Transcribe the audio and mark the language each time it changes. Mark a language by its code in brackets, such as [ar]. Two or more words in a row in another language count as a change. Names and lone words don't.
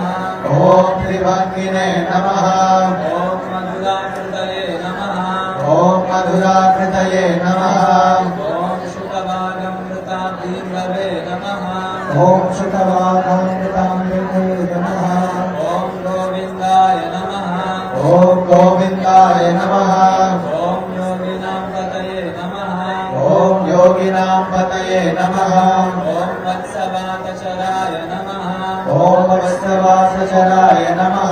[sa] ఓం త్రిభంగినే నమః. ఓం మధురాకృతయే నమః. ఓం మధురాకృతయే నమః. ఓం శుకవాగమృతాభీమవే నమః. ఓం శుకవాకామృతామృతే నమః. ఓం గోవిందాయ నమః. ఓం గోవిందాయ నమః. ఓం योगिनां पतये नमः ॐ वत्सवातचराय नमः ॐ वत्सवासचराय नमः